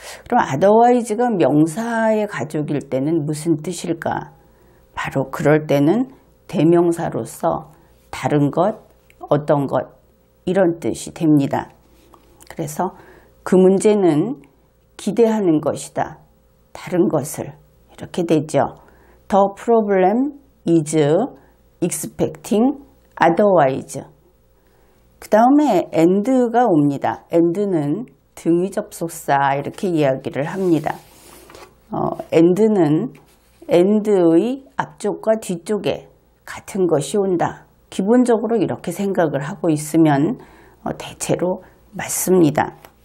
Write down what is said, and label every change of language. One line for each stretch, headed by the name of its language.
Korean: 그럼 otherwise가 명사의 가족일 때는 무슨 뜻일까? 바로 그럴 때는 대명사로서 다른 것, 어떤 것 이런 뜻이 됩니다. 그래서 그 문제는 기대하는 것이다. 다른 것을 이렇게 되죠.
English: The problem is expecting otherwise.
Korean: 그 다음에 and가 옵니다. and는 등위 접속사 이렇게 이야기를 합니다. and는 and의 앞쪽과 뒤쪽에 같은 것이 온다. 기본적으로 이렇게 생각을 하고 있으면 대체로 맞습니다.